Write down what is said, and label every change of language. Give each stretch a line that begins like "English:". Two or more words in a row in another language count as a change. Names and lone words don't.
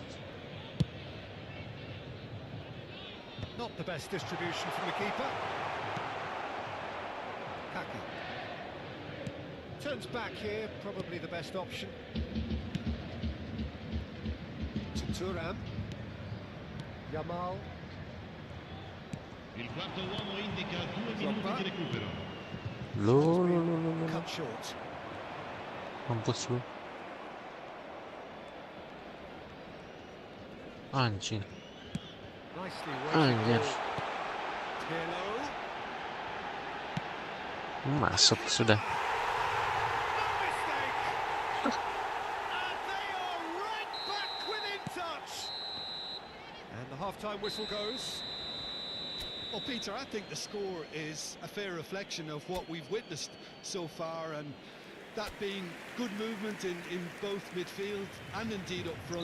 English: Not the best distribution from the keeper. Kaka. Turns back here, probably the best option. To Thuram. Yamal.
Italian: Il quarto uomo indica 2 minuti di recupero. Lo.
English: Cut short.
Indonesian: Mampus lu. Anjing.
English: Nicely
Indonesian: Anjir.
English: weighted ball. Pirlo.
Indonesian: Masuk sudah.
English: No mistake. And they are right back within touch. And the half-time whistle goes. Well, Peter, I think the score is a fair reflection of what we've witnessed so far, and that being good movement in both midfield and indeed up front.